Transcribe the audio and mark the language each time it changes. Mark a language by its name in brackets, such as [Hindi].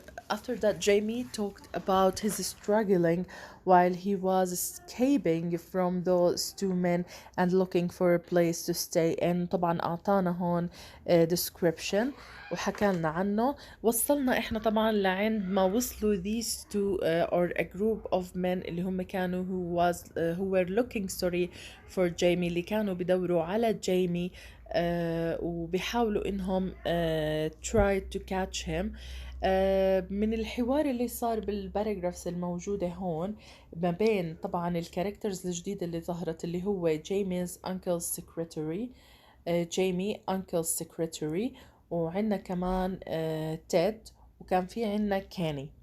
[English] After that, Jamie talked about his struggling while he was escaping from those two men and looking for a place to stay in. [Arabic] طبعا أعطانا هون description وحكى لنا عنه. وصلنا إحنا طبعا لعند ما وصلوا these two or a group of men اللي هم كانوا who were looking for Jamie، اللي كانوا بدوروا على جيمي وبيحاولوا انهم try to catch him. من الحوار اللي صار بالباراجرافز الموجودة هون ما بين طبعا الكاركترز الجديدة اللي ظهرت اللي هو جيمي's uncle's secretary، جيمي uncle's secretary، وعندنا كمان تيد، وكان في عندنا كاني.